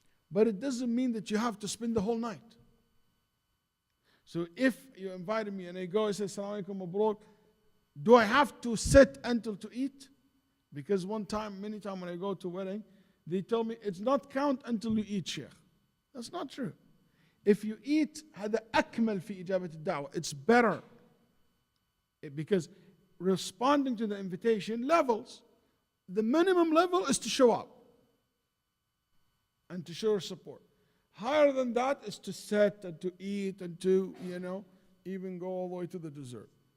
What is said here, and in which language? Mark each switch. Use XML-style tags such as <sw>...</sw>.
<en>But it doesn't mean that you have to spend the whole night. So if you invited me and I go and say, Assalamu alaikum, mabruk, do I have to sit until to eat? Because many times when I go to wedding, they tell me it's not count until you eat, Shaykh. That's not true. If you eat,</en> <ar>هذا أكمل في إجابة الدعوة.</ar> <en>It's better. Because responding to the invitation levels, the minimum level is to show up and to show support. Higher than that is to sit and to eat and to, even go all the way to the dessert.</en>